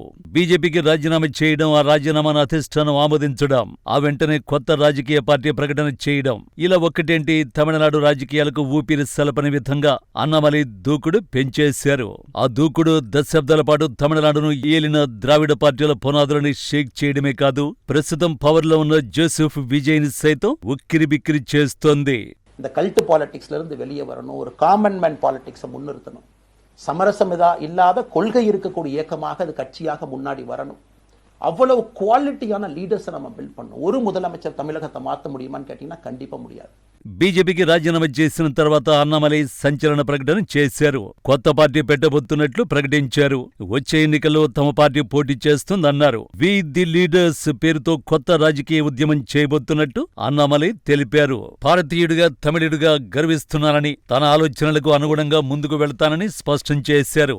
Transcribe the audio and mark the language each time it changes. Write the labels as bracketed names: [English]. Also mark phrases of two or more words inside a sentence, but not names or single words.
[Telugu] బీజేపీకి రాజీనామా చేయడం, ఆ రాజీనామాను అధిష్టానం ఆమోదించడం, ఆ వెంటనే కొత్త రాజకీయ పార్టీ ప్రకటన చేయడం, ఇలా ఒక్కటేంటి తమిళనాడు రాజకీయాలకు ఊపిరి సలపని విధంగా అన్నామలై దూకుడు పెంచేశారు. ఆ దూకుడు దశాబ్దాల పాటు తమిళనాడును ఏలిన ద్రావిడ పార్టీల పునాదులని షేక్ చేయడమే కాదు, ప్రస్తుతం పవర్లో ఉన్న జోసెఫ్ విజయ్ ని సైతం ఉక్కిరిబిక్కిరి చేస్తోంది. [Tamil] இந்த [English] cult politicsல [Tamil] இருந்து வெளியே வரணும், ஒரு [English] common man politicsை [Tamil] முன்னிறுத்தணும், சமரசம் இல்லாத கொள்கை இருக்கக்கூடிய இயக்கமாக அது கட்சியாக முன்னாடி வரணும். அவ்வளவு [English] qualityான leadersை [Tamil] நம்ம பில்ட் பண்ணணும். ஒரு முதலமைச்சர் தமிழகத்தை மாற்ற முடியுமான்னு கேட்டீங்கன்னா கண்டிப்பா முடியாது. [Telugu] బీజేపీకి రాజీనామా చేసిన తర్వాత అన్నామలై సంచలన ప్రకటన చేశారు. కొత్త పార్టీ పెట్టబోతున్నట్లు ప్రకటించారు. వచ్చే ఎన్నికల్లో తమ పార్టీ పోటీ చేస్తుందన్నారు. వి ది లీడర్స్ పేరుతో కొత్త రాజకీయ ఉద్యమం చేయబోతున్నట్టు అన్నామలై తెలిపారు. భారతీయుడిగా, తమిళుడిగా గర్విస్తున్నానని, తన ఆలోచనలకు అనుగుణంగా ముందుకు వెళతానని స్పష్టం చేశారు.